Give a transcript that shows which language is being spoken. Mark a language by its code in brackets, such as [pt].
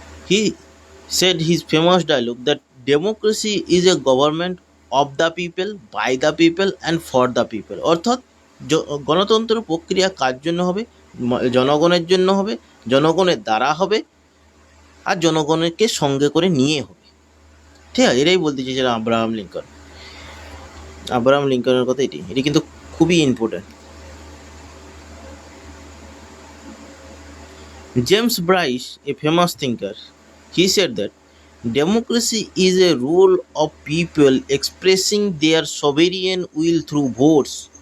[en] He said his famous dialogue that democracy is a government of the people, by the people and for the people. [bn] অর্থাৎ গণতন্ত্র প্রক্রিয়া কার জন্য হবে? জনগণের জন্য হবে, জনগণের দ্বারা হবে, আর জনগণকে সঙ্গে করে নিয়ে হবে। ঠিক আছে, এটাই বলতে চেয়েছিলাম আব্রাহাম লিঙ্কন। আব্রাহাম লিঙ্কনের কথা এটি কিন্তু খুবই important. [en] James Bryce, a famous thinker, he said that democracy is a rule of people expressing their sovereign will through votes.